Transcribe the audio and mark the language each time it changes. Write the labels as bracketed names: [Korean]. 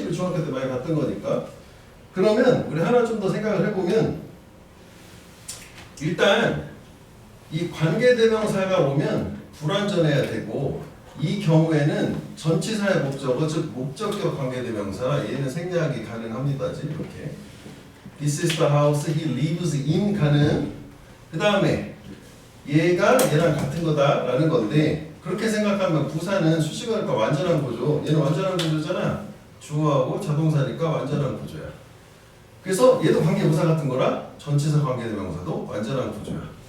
[Korean] 우리 중학교 때 많이 봤던 거니까. 그러면 우리 하나 좀 더 생각을 해보면 일단 이 관계대명사가 오면 불완전해야 되고 이 경우에는 전치사의 목적어 즉 목적격 관계대명사 얘는 생략이 가능합니다지 이렇게. [English] This is the house he lives in 가능. [Korean] 그 다음에 얘가 얘랑 같은 거다라는 건데 그렇게 생각하면 부사는 수식어니까 완전한 구조. 얘는 완전한 구조잖아. 주어하고 자동사니까 완전한 구조야. 그래서 얘도 관계부사 같은 거라 전치사 관계대명사도 완전한 구조야.